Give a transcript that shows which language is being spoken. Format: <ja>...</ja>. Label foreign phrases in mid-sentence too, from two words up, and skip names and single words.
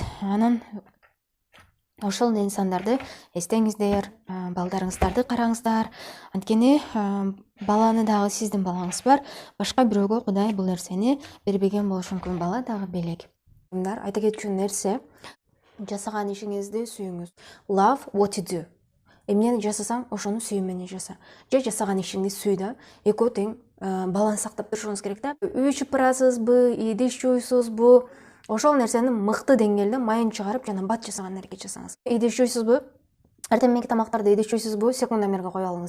<ky>Анан ошол инсандарды эстеңиздер, балдарыңыздарды караңыздар. Анткени баланы дагы сиздин балаңыз бар. Башка бирөөгө Кудай бул нерсени бербеген болушу мүмкүн. Бала дагы белек. Айта кетчү нерсе, жасаган ишиңизди сүйүңүз.</ky> <en>Love what you do.</en> <ky>Эмнени жасасаң, ошону сүйүү менен жаса. Же жасаган ишиңди сүй да. Экөө тең баланс сактап турушуңуз керек да. Үй ичип барасызбы, идиш жуйсузбу? Ошол нерсени мыкты деңгээлде майын чыгарып, жана бат жасаган аракет жасаңыз. Идиш жуйсузбу? Эртең мененки тамактарды идиш жуйсузбу? Секундомерге коюп алыңыз.</ky>